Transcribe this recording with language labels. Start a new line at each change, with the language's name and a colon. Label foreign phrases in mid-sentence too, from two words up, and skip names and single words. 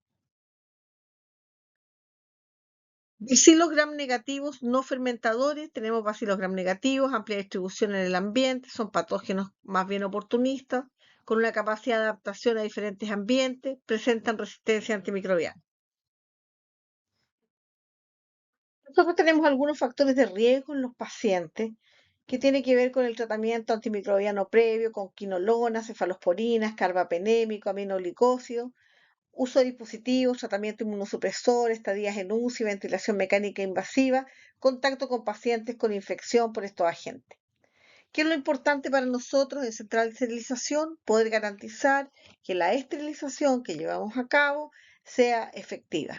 Spanish: Bacilos gram negativos no fermentadores, tenemos bacilos gram negativos, amplia distribución en el ambiente, son patógenos más bien oportunistas, con una capacidad de adaptación a diferentes ambientes, presentan resistencia antimicrobiana. Nosotros tenemos algunos factores de riesgo en los pacientes que tienen que ver con el tratamiento antimicrobiano previo, con quinolonas, cefalosporinas, carbapenémico, aminoglicósidos, uso de dispositivos, tratamiento inmunosupresor, estadías en UCI, ventilación mecánica invasiva, contacto con pacientes con infección por estos agentes. ¿Qué es lo importante para nosotros en Central de Esterilización? Poder garantizar que la esterilización que llevamos a cabo sea efectiva.